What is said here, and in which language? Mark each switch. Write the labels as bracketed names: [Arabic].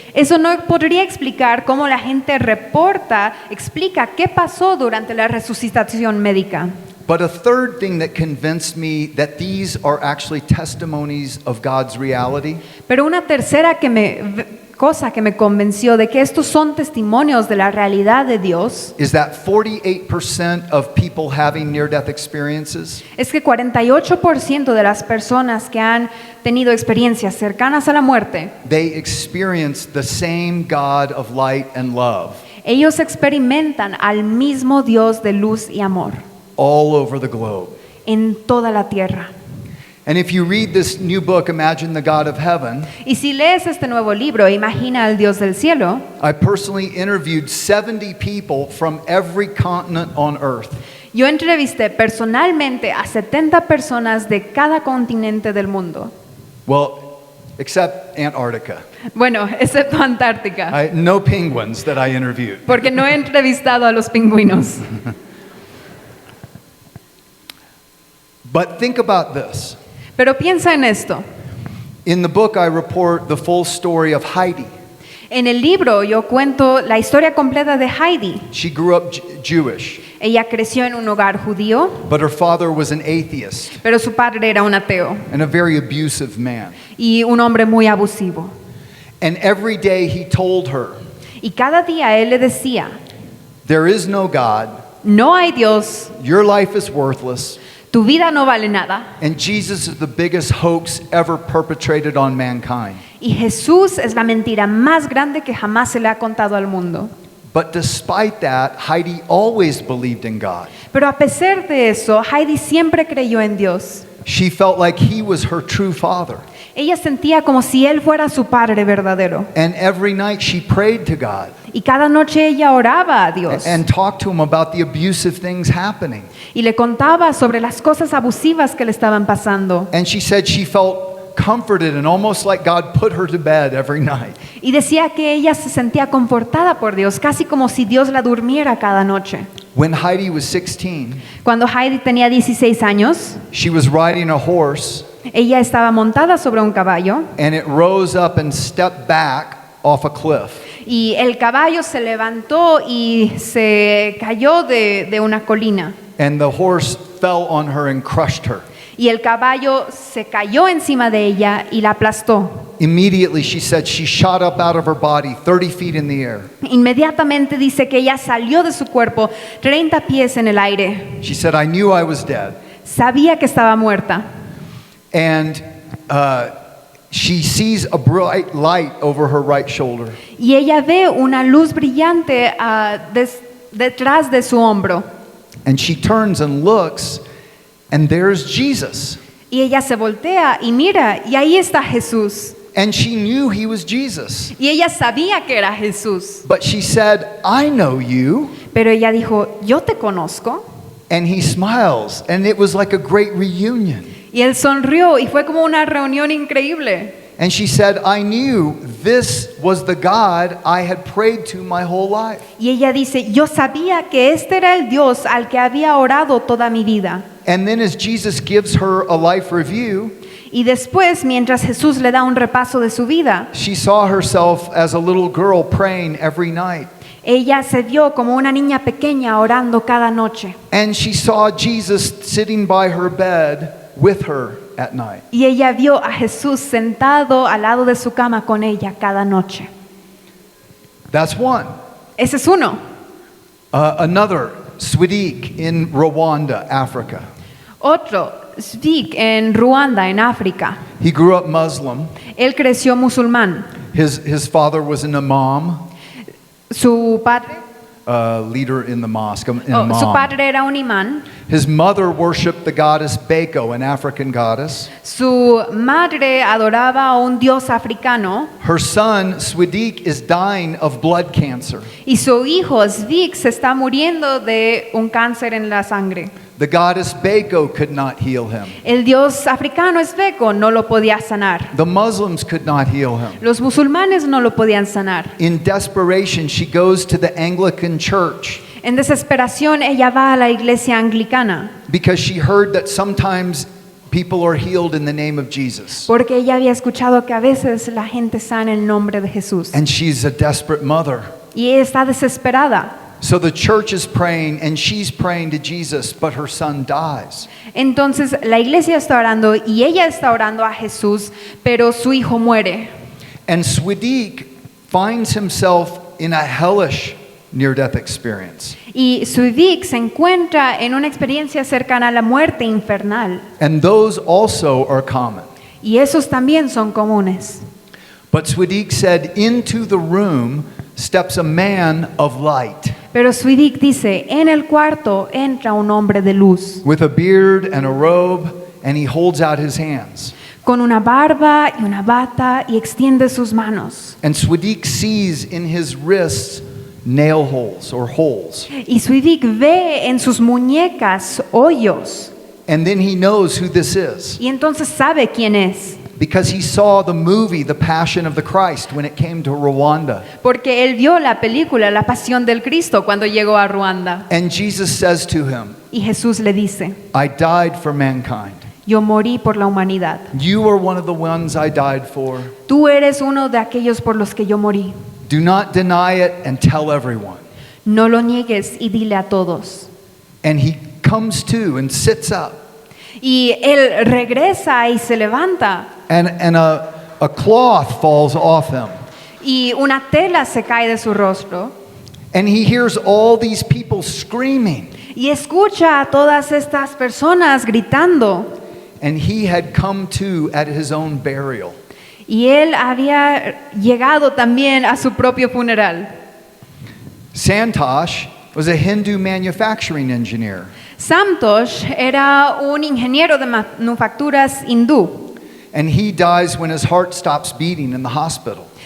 [Spanish] Eso no podría explicar cómo la gente explica qué pasó durante la resucitación médica. [English] But a third thing that convinced me that these are actually testimonies of God's reality [Spanish] Pero una tercera cosa que me convenció de que estos son testimonios de la realidad de Dios [English] is that 48% of people having near-death experiences [Spanish] es que 48% de las personas que han tenido experiencias cercanas a la muerte, [English] they experience the same God of light and love [Spanish] ellos experimentan al mismo Dios de luz y amor [English] all over the globe. [Spanish] en toda la tierra. [English] And if you read this new book, Imagine the God of Heaven, [Spanish] Y si lees este nuevo libro, Imagina al Dios del cielo, [English] I personally interviewed 70 people from every continent on earth. [Spanish] yo entrevisté personalmente a 70 personas de cada continente del mundo. [English] Well, except Antarctica. [Spanish] Bueno, excepto Antártica, [English] No penguins that I interviewed. [Spanish] porque no he entrevistado a los pingüinos. [English] But think about this. [Spanish] Pero piensa en esto. [English] In the book, I report the full story of Heidi. [Spanish] En el libro yo cuento la historia completa de Heidi. [English] She grew up Jewish, [Spanish] Ella creció en un hogar judío, [English] but her father was an atheist [Spanish] pero su padre era un ateo [English] and a very abusive man. [Spanish] y un hombre muy abusivo. [English] And every day he told her, [Spanish] Y cada día él le decía, [English] there is no God, [Spanish] no hay Dios, [English] your life is worthless, [Spanish] tu vida no vale nada. [English] and Jesus is the biggest hoax ever perpetrated on mankind. [Spanish] Y Jesús es la mentira más grande que jamás se le ha contado al mundo. [English] But despite that, Heidi always believed in God. [Spanish] Pero a pesar de eso, Heidi siempre creyó en Dios. [English] She felt like he was her true father. [Spanish] Ella sentía como si él fuera su padre verdadero. [English] And every night she prayed to God [Spanish] Y cada noche ella oraba a Dios [English] and talked to him about the abusive things happening. [Spanish] y le contaba sobre las cosas abusivas que le estaban pasando. [English] And she said she felt comforted and almost like God put her to bed every night. [Spanish] Y decía que ella se sentía confortada por Dios, casi como si Dios la durmiera cada noche. [English] When Heidi was 16, [Spanish] Cuando Heidi tenía 16 años, [English] she was riding a horse [Spanish] ella estaba montada sobre un caballo [English] and it rose up and stepped back off a cliff. [Spanish] y el caballo se levantó y se cayó de una colina. [English] And the horse fell on her and crushed her. [Spanish] Y el caballo se cayó encima de ella y la aplastó. [English] Immediately, she said she shot up out of her body 30 feet in the air. [Spanish] Inmediatamente dice que ella salió de su cuerpo 30 pies en el aire. [English] She said, I knew I was dead. [Spanish] Sabía que estaba muerta. [English] And she sees a bright light over her right shoulder. [Spanish] Y ella ve una luz brillante detrás de su hombro. [English] And she turns and looks, and there's Jesus. [Spanish] Y ella se voltea y mira, y ahí está Jesús. [English] And she knew he was Jesus. [Spanish] Y ella sabía que era Jesús. [English] But she said, I know you. [Spanish] Pero ella dijo, yo te conozco. [English] And he smiles, and it was like a great reunion. [Spanish] Y él sonrió y fue como una reunión increíble. [English] And she said, I knew this was the God I had prayed to my whole life. [Spanish] Y ella dice, yo sabía que este era el Dios al que había orado toda mi vida. [English] And then as Jesus gives her a life review, [Spanish] Y después, mientras Jesús le da un repaso de su vida, [English] she saw herself as a little girl praying every night. [Spanish] ella se vio como una niña pequeña orando cada noche. [English] And she saw Jesus sitting by her bed with her at night. [Spanish] Y ella vio a Jesús sentado al lado de su cama con ella cada noche. [English] That's one. [Spanish] Ese es uno. [English] Another, Swidik in Rwanda, Africa. [Spanish] Otro, Svik en Ruanda, en África. [English] He grew up Muslim. [Spanish] Él creció musulmán. [English] His father was an imam, [Spanish] Su padre, [English] leader in the mosque. An [Spanish] su [English] imam. [Spanish] padre era un imán. [English] His mother worshipped the goddess Beko, an African goddess. [Spanish] Su madre adoraba a un dios africano. [English] Her son, Swidik, is dying of blood cancer. [Spanish] Y su hijo, Svik, se está muriendo de un cáncer en la sangre. [English] The goddess Beko could not heal him. [Spanish] El dios africano Sveko no lo podía sanar. [English] The Muslims could not heal him. [Spanish] Los musulmanes no lo podían sanar. [English] In desperation, she goes to the Anglican church [Spanish] En desesperación, ella va a la iglesia anglicana [English] because she heard that sometimes people are healed in the name of Jesus. [Spanish] porque ella había escuchado que a veces la gente sana en el nombre de Jesús. [English] And she's a desperate mother. [Spanish] Y ella está desesperada. [English] So the church is praying and she's praying to Jesus, but her son dies. [Spanish] Entonces la iglesia está orando y ella está orando a Jesús, pero su hijo muere. [English] And Swidik finds himself in a hellish near-death experience. [Spanish] Y Svik se encuentra en una experiencia cercana a la muerte infernal. [English] And those also are common. [Spanish] Y esos también son comunes. [English] But Swidik said, into the room steps a man of light [Spanish] Pero Svik dice, en el cuarto entra un hombre de luz, [English] with a beard and a robe, and he holds out his hands. [Spanish] con una barba y una bata y extiende sus manos. [English] And Swadik sees in his wrists nail holes or holes. [Spanish] Y Swidik ve en sus muñecas hoyos. [English] And then he knows who this is [Spanish] Y entonces sabe quién es. [English] because he saw the movie The Passion of the Christ when it came to Rwanda. [Spanish] Porque él vio la película La Pasión del Cristo cuando llegó a Ruanda. [English] And Jesus says to him, [Spanish] Y Jesús le dice, [English] I died for mankind. [Spanish] yo morí por la humanidad. [English] You are one of the ones I died for. [Spanish] Tú eres uno de aquellos por los que yo morí. [English] Do not deny it and tell everyone. [Spanish] No lo niegues y dile a todos. [English] And he comes to and sits up. [Spanish] Y él regresa y se levanta. [English] And a cloth falls off him. [Spanish] Y una tela se cae de su rostro. [English] And he hears all these people screaming. [Spanish] Y escucha a todas estas personas gritando. [English] And he had come to at his own burial. [Spanish] Y él había llegado también a su propio funeral. [English] Santosh was a Hindu manufacturing engineer. [Spanish] Santosh era un ingeniero de manufacturas hindú. [English] And he dies when his heart stops beating in the hospital.